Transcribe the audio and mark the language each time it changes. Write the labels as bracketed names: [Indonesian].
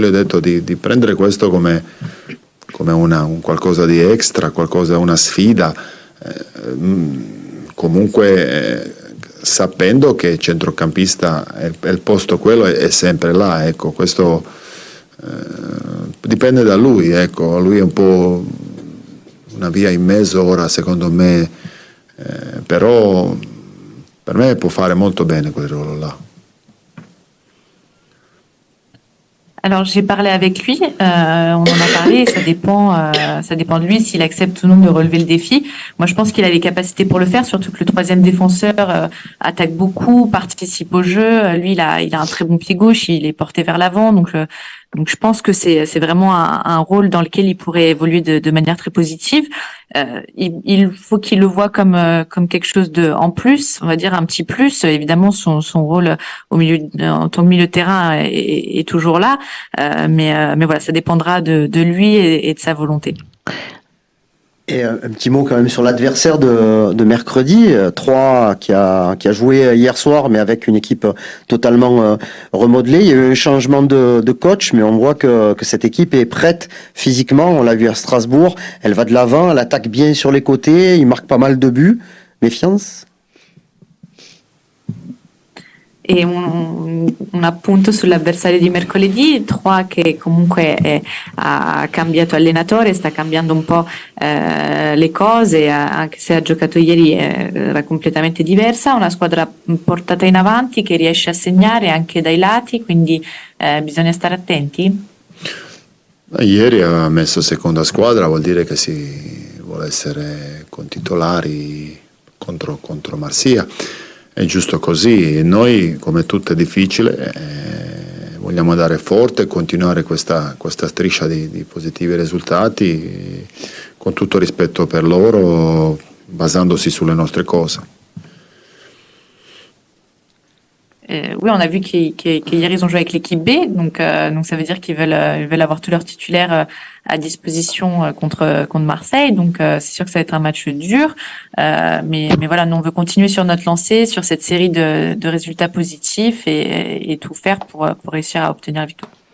[Italian] Io le ho detto di prendere questo come un qualcosa di extra, una sfida, comunque sapendo che centrocampista è il posto quello, è sempre là, ecco, questo dipende da lui, ecco, lui è un po' una via in mezzo ora secondo me, però per me può fare molto bene quel ruolo là. [French] Alors j'ai parlé avec lui, on en a parlé, ça dépend de lui s'il accepte ou non de relever le défi. Moi je pense qu'il a les capacités pour le faire, surtout que le troisième défenseur attaque beaucoup, participe au jeu. Lui il a un très bon pied gauche, il est porté vers l'avant, donc je pense que c'est vraiment un rôle dans lequel il pourrait évoluer de manière très positive. Il faut qu'il le voit comme quelque chose de en plus, on va dire un petit plus. Évidemment son rôle en tant que milieu de terrain est toujours là, mais voilà, ça dépendra de lui et de sa volonté. Et un petit mot quand même sur l'adversaire de mercredi, Troyes qui a joué hier soir, mais avec une équipe totalement remodelée. Il y a eu un changement de coach, mais on voit que cette équipe est prête physiquement. On l'a vu à Strasbourg, elle va de l'avant, elle attaque bien sur les côtés, il marque pas mal de buts. Méfiance? [Italian] E un appunto sull'avversario di mercoledì, Troyes che comunque ha cambiato allenatore, sta cambiando un po' le cose, anche se ha giocato ieri era completamente diversa, una squadra portata in avanti che riesce a segnare anche dai lati, quindi bisogna stare attenti? Ieri ha messo seconda squadra, vuol dire che si vuole essere con titolari contro Marsiglia. È giusto così, noi come tutto è difficile, vogliamo andare forte e continuare questa striscia di positivi risultati con tutto rispetto per loro, basandosi sulle nostre cose. [French] Oui, on a vu qu'hier ils ont joué avec l'équipe B, donc ça veut dire qu'ils veulent avoir tous leurs titulaires à disposition contre Marseille, donc c'est sûr que ça va être un match dur, mais voilà, nous on veut continuer sur notre lancée, sur cette série de résultats positifs et tout faire pour réussir à obtenir la victoire.